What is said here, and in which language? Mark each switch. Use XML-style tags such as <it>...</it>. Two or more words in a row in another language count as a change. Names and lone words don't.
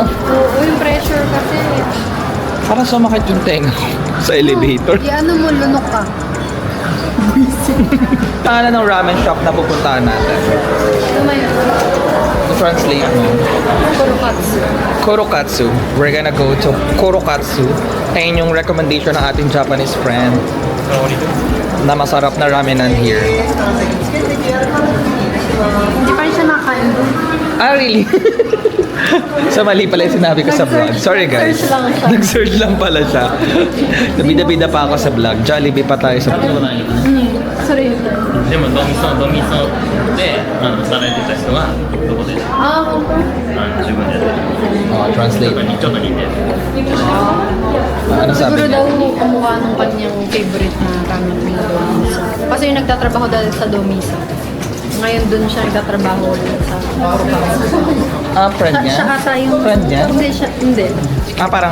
<tl>Oo, yung pressure kasi. Parang sumakit yung tenga ko sa elevator. Ano mo, lunok ka. Tahanan ng</tl> <en>ramen shop</en> <tl>na pupuntahan natin. Ano ba yun? Translate mo. Kurokatsu. Korokatsu.</tl> <en>We're gonna go to Korokatsu.</en> <tl>Ayun yung recommendation ng ating</tl> <en>Japanese friend</en> <tl>na masarap na ramenan here. Hindi pa rin siya nakain doon.</tl> <en>Ah, really?</en> <tl>So, mali pala yung sinabi ko sa vlog.</tl> <en>Sorry, guys.</en> <tl>Nag-search lang siya. Nag-search lang pala siya. Nabida-bida pa ako sa vlog. Jollibee pa tayo sa vlog.</tl> <en>Sorry.</en> <ja>でもドミソで働いてた人はどこで本当? 自分でやってる</ja> <en>Oh, translate.</en> <ja>ちょっと似てる</ja> <tl>Ano sabi Siguro niya? daw kamukha ng kanyang favorite na ramen na Domisa. Kasi yung nagtatrabaho dahil sa Domisa. Ngayon dun siya nagtatrabaho ulit sa Kurokatsu. Ah, friend niya? Siya ata yung... Friend niya? Hindi siya, hindi. Ah, parang...</tl>